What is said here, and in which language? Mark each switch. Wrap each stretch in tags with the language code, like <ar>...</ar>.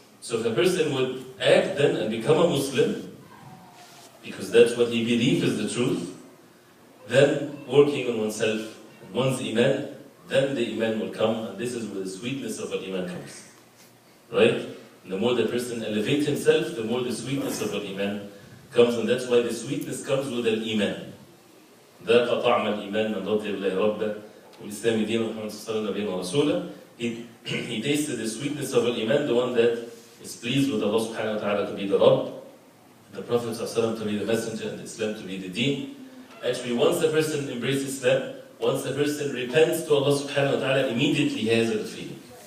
<en>So if a person would act then and become a Muslim, because that's what he believes is the truth, then working on oneself, one's Iman, then the Iman will come, and this is where the sweetness of Al-Iman comes. Right? And the more the person elevates himself, the more the sweetness of Al-Iman comes, and that's why the sweetness comes with Al-Iman.</en> <ar>ذاق طعم الإيمان من رضي بالله ربا والإسلام دين محمد صلى الله عليه وسلم.</ar> <en>He tasted the sweetness of Al-Iman, the one that is pleased with Allah subhanahu wa ta'ala to be the Rabb, the Prophet ﷺ to be the messenger, and Islam to be the deen. Actually, once the person embraces Islam, once the person repents to Allah subhanahu wa ta'ala, immediately he has a feeling.</en>